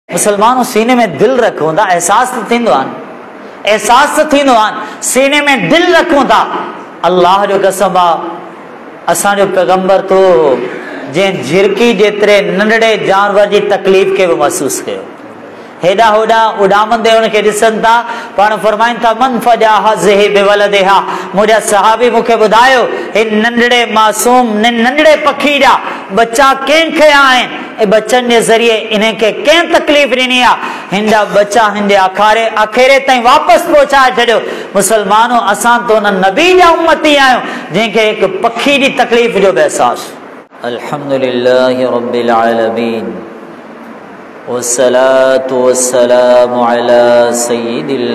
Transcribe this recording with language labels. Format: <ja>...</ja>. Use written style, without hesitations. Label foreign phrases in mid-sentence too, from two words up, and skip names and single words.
<sd>मुसलमानों सीने में दिल रखूं था, एहसास तो थींदो आन, एहसास तो थींदो आन, सीने में दिल रखूं था। अल्लाह जो कसम आ, असांजो पैगंबर तो जे झिरकी जेतिरे नंढड़े जानवर जी तकलीफ़ के भी महसूस कयो। हेॾा होॾा उॾामंदे उनखे ॾिसनि था, पाण फरमाइनि था</sd> <ar>من فجع هذه بولدها,</ar> <sd>मुंहिंजा सहाबी मूंखे ॿुधायो हिन नंढड़े मासूम नंढड़े पखी जा बच्चा कंहिं खया आहिनि ऐं बच्चनि जे ज़रिए इनखे कंहिं तकलीफ़ ॾिनी आहे, हिन जा बच्चा हिन जे आख़िरे ताईं वापसि पहुचाए छॾियो। मुसलमानों असां तो उन नबी जा उम्मती आहियूं जंहिंखे हिकु पखी जी तकलीफ़ जो बि अहसास।</sd> <ar>الحمد لله رب العالمين والصلاة والسلام على سيد</ar>